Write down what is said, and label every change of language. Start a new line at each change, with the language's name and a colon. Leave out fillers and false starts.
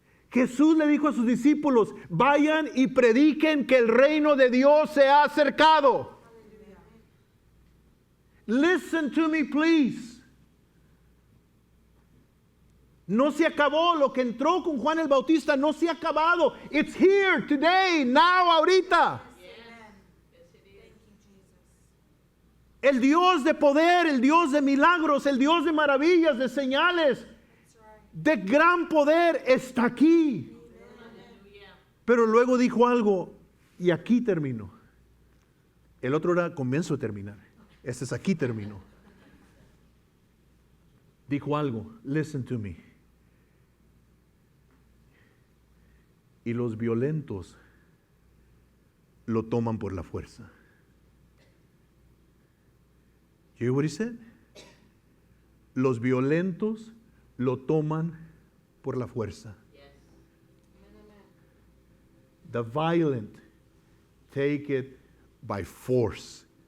Spanish: Jesús le dijo a sus discípulos, vayan y prediquen que el reino de Dios se ha acercado.
English: Listen to me, please.
Spanish: No se acabó. Lo que entró con Juan el Bautista no se ha acabado.
English: It's here, today, now,
Spanish: ahorita. El Dios de poder, el Dios de milagros, el Dios de maravillas, de señales, de gran poder está aquí. Pero luego dijo algo y aquí terminó. El otro era comienzo de terminar. Este es aquí terminó. Dijo algo,
English: listen to me.
Spanish: Y los violentos lo toman por la fuerza.
English: You hear what he said?
Spanish: Los violentos lo toman por la fuerza.
English: The violent take it by force.